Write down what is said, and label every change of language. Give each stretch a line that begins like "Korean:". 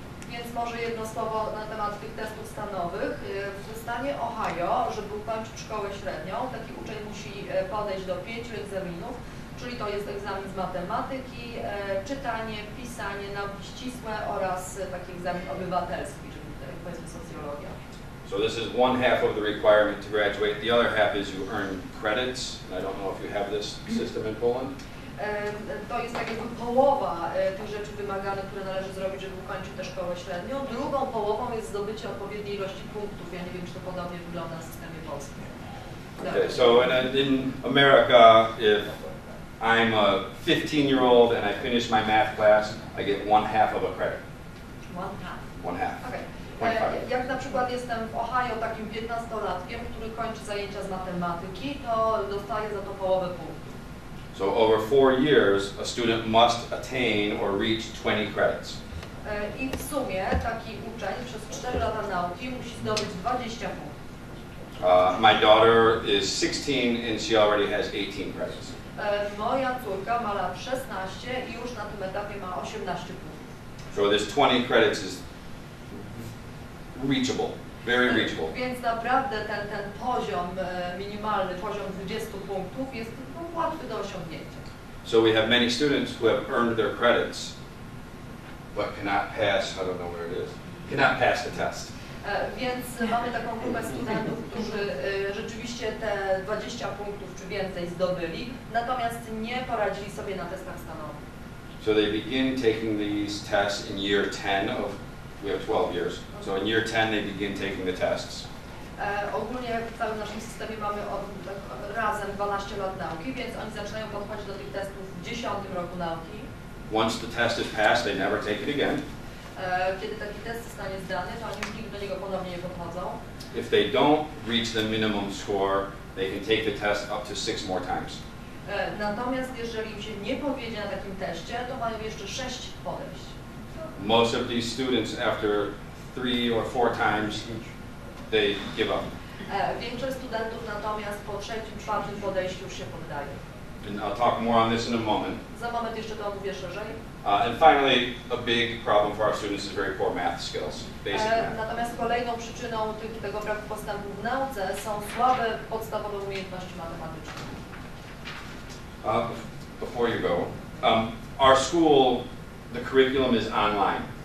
Polish: Więc może jedno słowo na temat tych testów stanowych. W stanie Ohio, żeby ukończyć szkołę średnią, taki uczeń musi podejść do 5 egzaminów, czyli to jest egzamin z matematyki, czytanie, pisanie, nauki ścisłe oraz taki egzamin obywatelski, czyli powiedzmy socjologia.
English: So this is one half of the requirement to graduate. The other half is you earn credits. I don't know if you have this system in Poland.
Polish: To jest tak jakby połowa tych rzeczy wymaganych, które należy zrobić, żeby ukończyć tę szkołę średnią. Drugą połową jest zdobycie odpowiedniej ilości punktów. Ja nie wiem, czy to podobnie wygląda w systemie polskim.
English: Okay, so in America, if I'm a 15-year-old and I finish my math class, I get 1/2 of a credit. 1/2. 1/2. Okay.
Polish: Jak na przykład jestem w Ohio takim 15-latkiem, który kończy zajęcia z matematyki, to dostaję za to połowę punktów.
English: So over 4 years, a student must attain or reach 20 credits.
Polish: I w sumie taki uczeń przez 4 lata nauki musi zdobyć 20 punktów.
English: My daughter is 16 and she already has 18 credits.
Polish: Moja córka ma lat 16 i już na tym etapie ma 18 punktów.
English: So this 20 credits is reachable, very reachable.
Polish: Więc naprawdę ten poziom minimalny, poziom 20 punktów jest łatwy do osiągnięcia.
English: So we have many students who have earned their credits, but cannot pass, I don't know where it is, cannot pass the test.
Polish: Więc mamy taką grupę studentów, którzy rzeczywiście te 20 punktów czy więcej zdobyli, natomiast nie poradzili sobie na testach stanowych.
English: So they begin taking these tests in year 10 of, we have 12 years, so in year 10 they begin taking the tests.
Polish: Ogólnie w całym naszym systemie mamy razem 12 lat nauki, więc oni zaczynają podchodzić do tych testów w 10 roku nauki.
English: Once the test is passed, they never take it again.
Polish: Kiedy taki test zostanie zdany, to oni już nigdy do niego ponownie nie podchodzą.
English: If they don't reach the minimum score, they can take the test up to 6 more times.
Polish: Natomiast jeżeli im się nie powiedzie na takim teście, to mają jeszcze 6 podejść.
English: Most of these students, after 3 or 4 times, they give up.
Polish: Większość studentów natomiast po 3., 4. podejściu już się poddaje.
English: And I'll talk more on this in a moment.
Polish: Za moment jeszcze to omówię szerzej.
English: And finally, a big problem for our students is very poor math skills, basic math.
Polish: Natomiast kolejną przyczyną tego braku postępu w nauce są słabe podstawowe umiejętności matematyczne.
English: Before you go, our school, the curriculum is online.